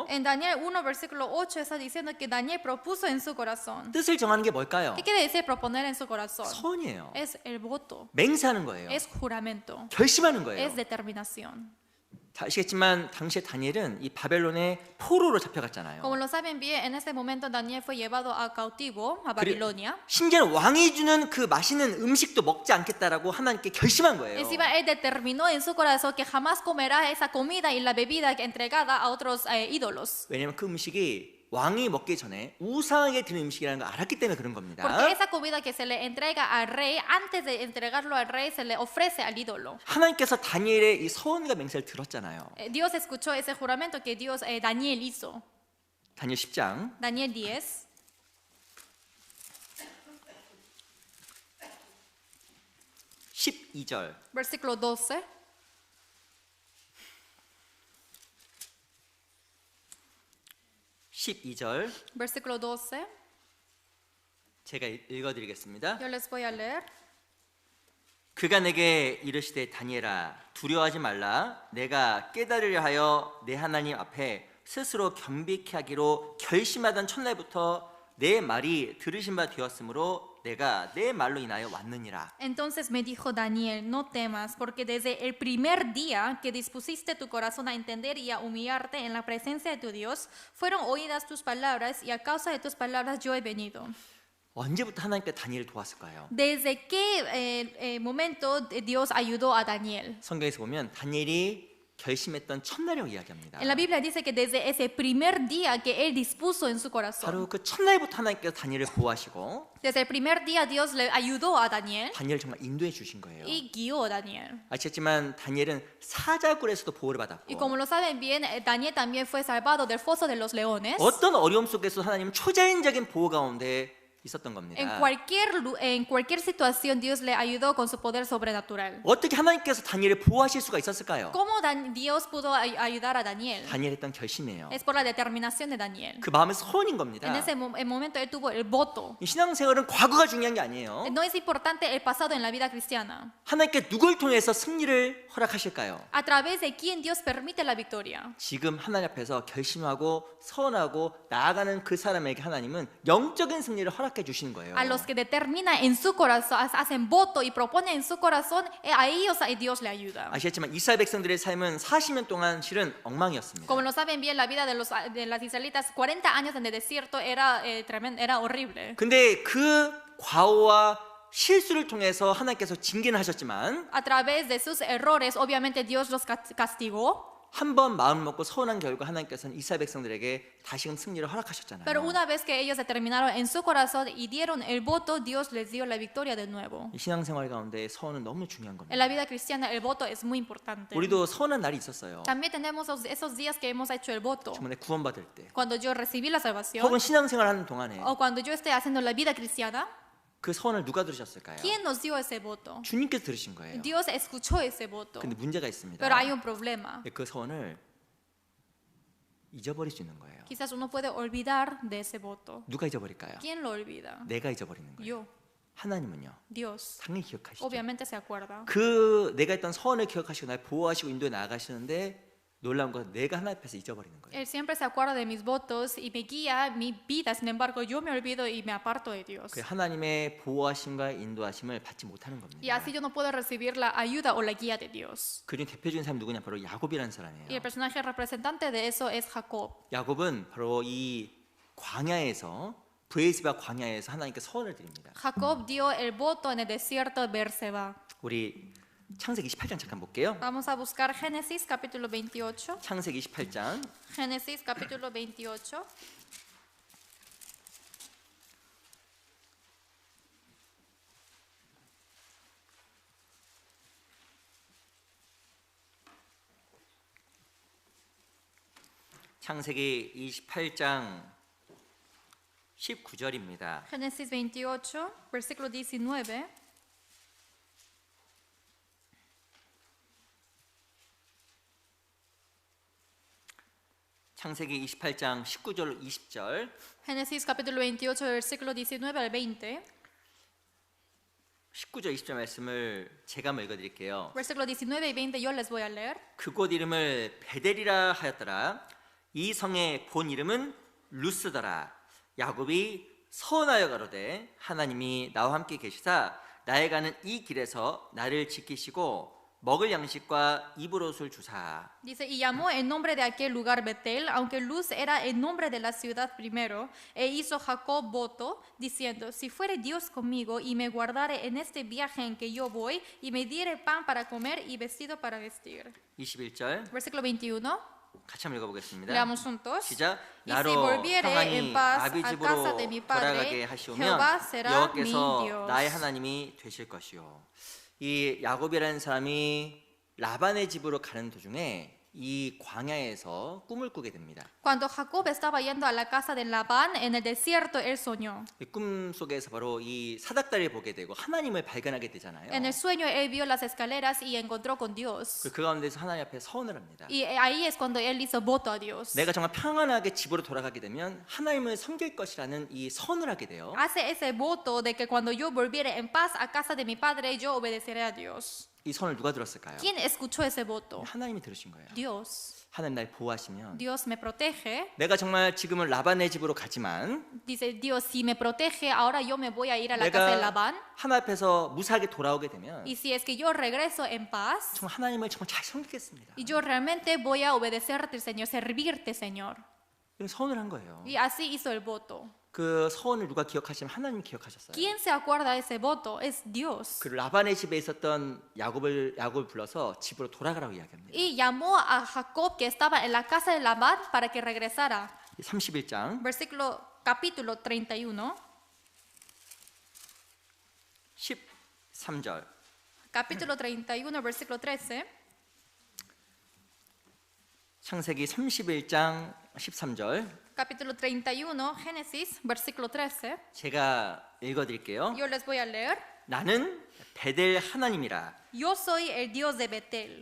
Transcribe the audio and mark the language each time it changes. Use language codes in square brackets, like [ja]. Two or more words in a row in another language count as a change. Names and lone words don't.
[es] En Daniel 1, versículo 8 está diciendo que Daniel propuso en su corazón. [ko] 뜻을 정하는 게 뭘까요? [es] ¿Qué quiere decir proponer en su corazón? [ko] 서원이에요. [es] Es el voto, [ko] 맹세하는 거예요. [es] es juramento, [ko] 결심하는 거예요. [es] es determinación. [ko] 아시겠지만 당시에 다니엘은 이 바벨론의 포로로 잡혀갔잖아요. [es] Como lo saben bien, en ese momento Daniel fue llevado a cautivo a Babilonia. [ko] 심지어는 왕이 주는 그 맛있는 음식도 먹지 않겠다라고 하나님께 결심한 거예요. [es] Encima él determinó en su corazón que jamás comerá esa comida y la bebida entregada a otros ídolos. [ko] 왜냐하면 그 음식이 왕이 먹기 전에 우상에게 드는 음식이라는 걸 알았기 때문에 그런 겁니다. [es] Porque esa comida que se le entrega al rey, antes de entregarlo al rey, se le ofrece al ídolo. [ko] 하나님께서 다니엘의 이 서원과 맹세를 들었잖아요. [es] Dios escuchó ese juramento que Daniel hizo. [ko] 다니엘 10장 [es] Daniel 10, [ko] 12절. [es] versículo 12. Versículo 12. [ko] 제가 읽어드리겠습니다. [es] Yo les voy a leer. [ko] 그가 내게 이르시되 다니엘아 두려워하지 말라. 내가 깨달으려 하여 내 하나님 앞에 스스로 겸비케 하기로 결심하던 첫날부터 내 말이 들으신 바 되었으므로 내가 내 말로 인하여 왔느니라. [es] Entonces me dijo Daniel, no temas, porque desde el primer día que dispusiste tu corazón a entender y a humillarte en la presencia de tu Dios, fueron oídas tus palabras y a causa de tus palabras yo he venido. [ko] 언제부터 하나님께 다니엘을 도왔을까요? [es] ¿Desde qué momento Dios ayudó a Daniel? [ko] 성경에서 보면 다니엘이 결심했던 첫날이라고 이야기합니다. [es] En la Biblia dice que desde ese primer día que él dispuso en su corazón, [ko] 바로 그 첫날부터 하나님께서 다니엘을 보호하시고 [es] desde el primer día Dios le ayudó a Daniel [ko] 다니엘을 정말 인도해 주신 거예요. [es] y guió a Daniel. [ko] 아시겠지만 다니엘은 사자굴에서도 보호를 Y 받았고 [es] como lo saben bien, Daniel también fue salvado del foso de los leones. [ko] 어떤 어려움 속에서 하나님은 초자연적인 보호 가운데 있었던 겁니다. [es] En cualquier situación Dios le ayudó con su poder sobrenatural. [ko] 어떻게 하나님께서 다니엘을 보호하실 수가 있었을까요? [es] ¿Cómo Dios pudo ayudar a Daniel? [ko] 다니엘 했던 결심이에요. [es] Es por la determinación de Daniel. [ko] 그 마음의 소원인 겁니다. [es] En ese momento él tuvo el voto. [ko] 이 신앙생활은 과거가 중요한 게 아니에요. [es] No es importante el pasado en la vida cristiana. [ko] 하나님께 누굴 통해서 승리를 허락하실까요? [es] A través de quién Dios permite la victoria. [ko] 지금 하나님 앞에서 결심하고 서원하고 나아가는 그 사람에게 하나님은 영적인 승리를 허락해 주시는 거예요. [es] A los que determinan en su corazón, hacen voto y proponen en su corazón, a ellos Dios le ayuda. [ko] 아시겠지만 이스라엘 백성들의 삶은 40년 동안 실은 엉망이었습니다. [es] Como lo saben bien, la vida de las israelitas, 40 años en el desierto era horrible. [ko] 근데 그 과오와 실수를 통해서 하나님께서 징계는 하셨지만 [es] A través de sus errores, obviamente Dios los castigó. [ko] 한 번 마음 먹고 서운한 결과 하나님께서는 이스라엘 백성들에게 다시금 승리를 허락하셨잖아요. [es] Pero una vez que ellos determinaron en su corazón y dieron el voto, Dios les dio la victoria de nuevo. [ko] 이 신앙생활 가운데 서운은 너무 중요한 겁니다. [es] En la vida cristiana el voto es muy importante. [ko] 우리도 서운한 날이 있었어요. [es] También tenemos esos días que hemos hecho el voto. [ko] 주문에 구원받을 때 [es] Cuando yo recibí la salvación [ko] 혹은 신앙생활 하는 동안에 [es] o cuando yo esté haciendo la vida cristiana, [ko] 그 서운을 누가 들으셨을까요? [es] ¿quién nos dio ese voto? [ko] 주님께서 들으신 거예요. [es] Dios escuchó ese voto. [ko] 근데 문제가 있습니다. [es] Pero hay un problema. [ko] 그 서운을 잊어버릴 수 있는 거예요. [es] Quizás uno puede olvidar de ese voto. [ko] 누가 잊어버릴까요? [es] ¿Quién lo olvida? [ko] 내가 잊어버리는 거예요. Yo, 하나님은요. Dios. 당연히 기억하시죠. [es] Obviamente se acuerda. [ko] 그 내가 했던 서원을 기억하시고 날 보호하시고 인도에 나아가시는데 놀라운 건 내가 하나님 앞에서 잊어버리는 거예요. [es] Él siempre se acuerda de mis votos y me guía mi vida. Sin embargo, yo me olvido y me aparto de Dios. [ko] 그 하나님의 보호하심과 인도하심을 받지 못하는 Y 겁니다. [es] así yo no puedo recibir la ayuda o la guía de Dios. [ko] 그중 대표적인 사람이 누구냐? 바로 야곱이라는 [es] Y el [ko] 사람이에요. [es] personaje representante de eso es Jacob. [ko] 야곱은 바로 이 광야에서 브에스바 광야에서 하나님께 서원을 드립니다. [es] Jacob dio el voto en el desierto de Beerseba. [ko] 우리 창세기 28장 잠깐 볼게요. [es] Vamos a buscar Génesis capítulo 28. [ko] 창세기 28장 [es] Génesis capítulo 28. [ko] 창세기 28장 19절입니다. [es] Génesis 28, versículo 19. [ko] 창세기 28장 19절 20절 [es] Génesis capítulo 28, versículo 19 al 20. [ko] 19절 20절 말씀을 제가 한번 읽어드릴게요. [es] Versículo 19 y 20 yo les voy a leer. [ko] 그곳 이름을 베델이라 하였더라. 이 성의 본 이름은 루스더라. 야곱이 서원하여 가로되 하나님이 나와 함께 계시사 나에 가는 이 길에서 나를 지키시고 먹을 양식과 입을 옷을 주사. [es] Dice, y llamó el nombre de aquel lugar Betel, aunque Luz era el nombre de la ciudad primero, e hizo Jacob voto, diciendo, si fuere Dios conmigo y me guardare en este viaje en que yo voy, y me diere pan para comer y vestido para vestir. [ko] 21절 [es] Versículo 21, [ko] 같이 한번 읽어보겠습니다. [es] leamos juntos. [ko] 시작. [es] Y si [ko] 나로 volviere 평안히 [es] en paz [ko] 아비 a 집으로 [es] casa de mi [ko] 돌아가게 padre, 하시오면 [es] Jehová será mi [ko] 여호와께서 Dios. 나의 하나님이 되실 것이요. 이 야곱이라는 사람이 라반의 집으로 가는 도중에 이 광야에서 꿈을 꾸게 됩니다. [es] Cuando Jacob estaba yendo a la casa de Labán en el desierto, él soñó. [ko] 이 꿈 속에서 바로 이 사닥다리를 보게 되고 하나님을 발견하게 되잖아요. [es] En el sueño él vio las escaleras y encontró con Dios. [ko] 그 가운데서 하나님 앞에 서원을 합니다. [es] Y ahí es cuando él hizo voto a Dios. [ko] 내가 정말 평안하게 집으로 돌아가게 되면 하나님을 섬길 것이라는 이 선을 하게 돼요. [es] Hace ese voto de que cuando yo volviere en paz a casa de mi padre, yo obedeceré a Dios. [ko] 이 선을 누가 들었을까요? [es] ¿Quién escuchó ese voto? [ko] 하나님이 들으신 거예요. Dios. 하나님 날 보호하시면 [es] Dios me protege. [ko] 내가 정말 지금은 라반의 집으로 가지만 [es] Dice Dios, si me protege, ahora yo me voy a ir a la casa de [ko] 내가 Labán. 하나님 앞에서 무사하게 돌아오게 되면 [es] Y si es que yo regreso en paz, [ko] 정말 하나님을 정말 잘 섬기겠습니다. [es] y yo realmente voy a obedecerte, Señor, servirte, Señor. [ko] 이런 서원을 한 거예요. [es] Y así hizo el voto. [ko] 그 서원을 누가 기억하시면 하나님 기억하셨어요. [es] ¿Quién se acuerda de ese voto? Es Dios. [ko] 그 라반의 집에 있었던 야곱을 불러서 집으로 돌아가라고 이야기합니다. [es] Y llamó a Jacob que estaba en la casa de Labán para que regresara. [ko] 31장 [es] Versículo capítulo 31. [ko] 13절 [es] Capítulo 31, versículo 13. [ko] 창세기 31장 13절 [es] Capítulo 31, Génesis, versículo 13. [ko] 제가 읽어드릴게요. [es] Yo les voy a leer. [ko] 나는 베델 하나님이라. [es] Yo soy el Dios de Betel.